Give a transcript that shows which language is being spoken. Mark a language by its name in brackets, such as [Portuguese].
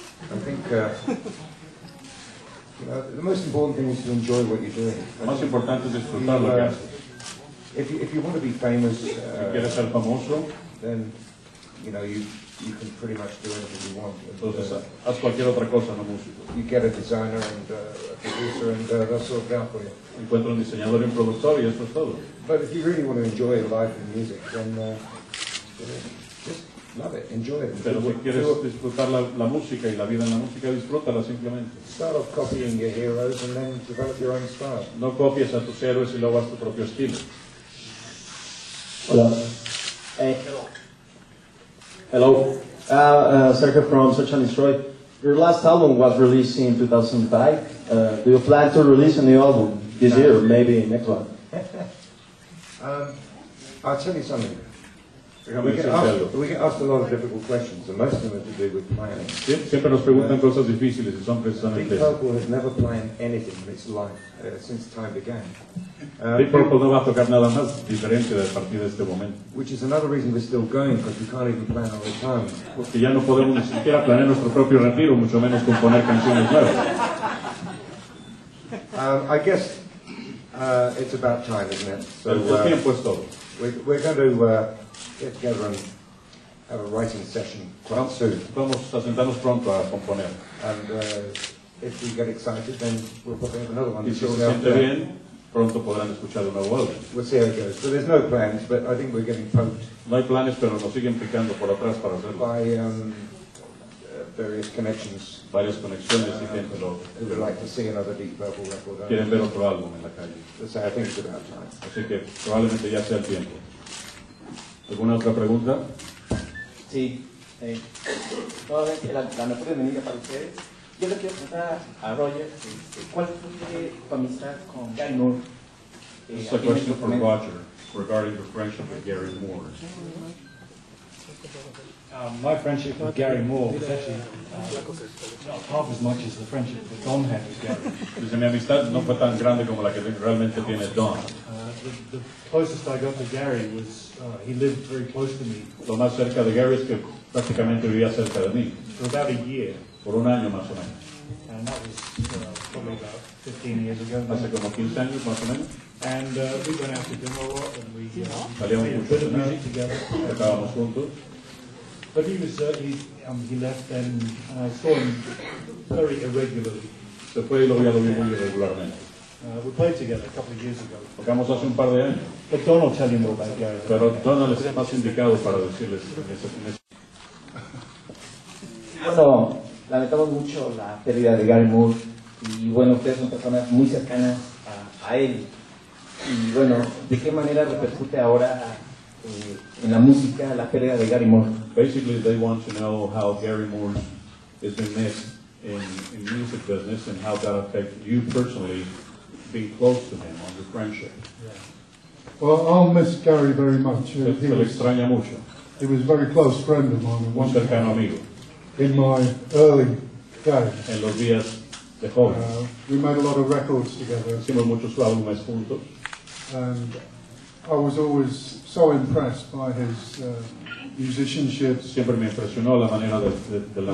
[English] I think the most important thing is to enjoy what you're doing. [Spanish] Lo más importante es disfrutar lo que haces. [English] If you want to be famous, [Spanish] Si quieres ser famoso, [English] then you can pretty much do anything you want. [Spanish] entonces haz cualquier otra cosa, no músico. [English] You get a designer and a producer, and they'll sort it out for you. [Spanish] Encuentra un diseñador y un productor y eso es todo. [English] But if you really want to enjoy life and music, then just love it, enjoy it. [Spanish] Pero si quieres disfrutar la música y la vida en la música, disfrútala simplemente. [English] Start off copying your heroes and then develop your own style. [Spanish] No copies a tus héroes y luego haz tu propio estilo. Hola. [English] Hello. Sergio from Search and Destroy. Your last album was released in 2005. Do you plan to release a new album this year or maybe next one? I'll tell you something. [Spanish] Déjame [English] We get [Spanish] decirte algo. [English] asked a lot of difficult questions, and most of them have to do with planning. [Spanish] Siempre nos preguntan cosas difíciles y son precisamente [English] Deep [Spanish] eso. [English] Purple has never planned anything in its life since time began. [Spanish] Deep Purple no va a tocar nada más diferente a partir de este momento. [English] Which is another reason we're still going, because we can't even plan our retirement. [Spanish] Porque ya no podemos ni siquiera planear nuestro propio retiro, mucho menos componer canciones nuevas. [English] I guess it's about time, isn't it? So [Spanish] El tiempo es todo. [English] we're going to get together and have a writing session quite soon. [Spanish] Vamos a sentarnos pronto a componer. [English] And if we get excited, then we'll probably have another one. [Spanish] Y si se siente bien, pronto podrán escuchar un nuevo álbum. [English] We'll see how it goes. So there's no plans, but I think we're getting poked [Spanish] No hay planes, pero nos siguen picando por atrás para hacerlo. [English] by various connections [Spanish] Varias conexiones y gente [English] who would like to see another Deep Purple record. [Spanish] quieren ver otro álbum en la calle. [English] So I think it's about time. [Spanish] Así que probablemente ya sea el tiempo. ¿Alguna otra pregunta? Sí, nuevamente la mejor bienvenida para ustedes. Yo le quiero preguntar a Roger, ¿cuál fue tu amistad con Gary Moore? [English] This is a question for Roger regarding your friendship with Gary Moore. My friendship with Gary Moore was actually not half as much as the friendship that Don had with Gary. [Spanish] Dice, mi amistad no fue tan grande como la que realmente tiene Don. [English] The closest I got to Gary was he lived very close to me [Spanish] Lo más cerca de Gary es que prácticamente vivía cerca de mí, [English] for about a year, [Spanish] por un año más o menos. [English] and that was probably about 15 years ago. [Spanish] Hace como 15 años más o menos. [English] And we went out to dinner a lot, and we [Spanish] Salíamos [English] made a [Spanish] mucho [English] bit [Spanish] a [English] of [Spanish] cenar, [English] music together. [Spanish] tocábamos juntos. [English] But he was he left, and I saw him very irregularly. [Spanish] Se fue y lo vi muy irregularmente. [English] We played together a couple of years ago. [Spanish] Tocamos hace un par de años, [English] But Don will tell you more about Gary. [Spanish] pero Donald es más indicado para decirles en ese. Bueno, lamentamos mucho la pérdida de Gary Moore y bueno, ustedes son personas muy cercanas a él. Y bueno, ¿de qué manera repercute ahora en la música la pérdida de Gary Moore? [English] Basically, they want to know how Gary Moore has been missed in music business and how that affected you personally, being close to him on your friendship. Well, I'll miss Gary very much. [Spanish] Se le extraña mucho, [English] He was a very close friend of mine. [Spanish] un cercano amigo, [English] In my early days. [Spanish] en los días de joven. [English] We made a lot of records together, [Spanish] Hicimos muchos álbumes juntos [English] and I was always so impressed by his musicianship, [Spanish] Siempre me impresionó la manera de la